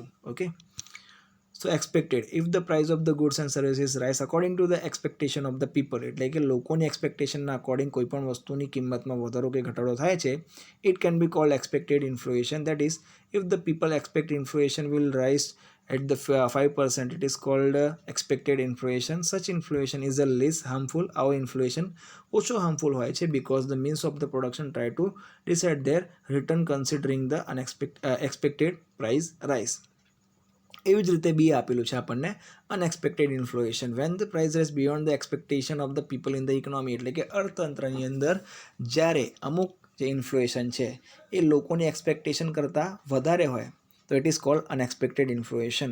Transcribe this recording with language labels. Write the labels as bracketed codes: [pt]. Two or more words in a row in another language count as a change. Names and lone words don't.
[en] Okay, so expected, if the price of the goods and services rise according to the expectation of the people. [gu] એટલે કે લોકોની એક્સપેક્ટેશનના અકોર્ડિંગ કોઈ પણ વસ્તુની કિંમતમાં વધારો કે ઘટાડો થાય છે, [en] it can be called expected inflation. that is if the people expect inflation will rise at the 5%, it is called expected inflation. Such inflation is a less harmful. Our inflation [gu] ઓછો harmful હોય છે [en] because the means of the production try to decide their return considering the expected price rise. [gu] એવી જ રીતે બી આપેલું છે આપણને અનએક્સપેક્ટેડ ઇન્ફ્લેશન. [en] When the price rise beyond the expectation of the people in the economy. [gu] એટલે કે અર્થતંત્રની અંદર જ્યારે અમુક જે ઇન્ફ્લેશન છે એ લોકોની એક્સપેક્ટેશન કરતાં વધારે હોય તો [en] it is called unexpected inflation.